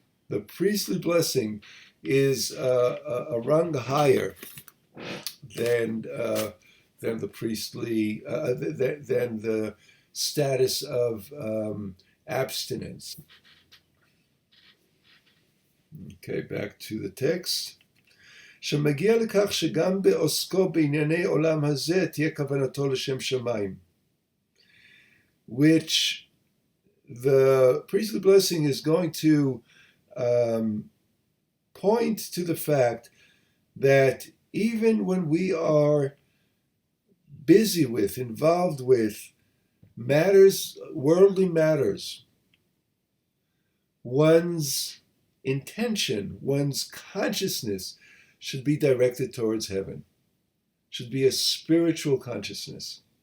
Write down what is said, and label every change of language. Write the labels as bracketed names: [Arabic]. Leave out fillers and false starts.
[English] The priestly blessing is a rung higher than the priestly, than the status of abstinence. Okay, back to the text. [Hebrew] שמגיע לכך שגם בעוסקו בענייני עולם הזה תהיה כוונתו לשם שמיים. [English] Which the priestly blessing is going to point to the fact that even when we are busy with, involved with matters, worldly matters, one's intention, one's consciousness should be directed towards heaven, should be a spiritual consciousness.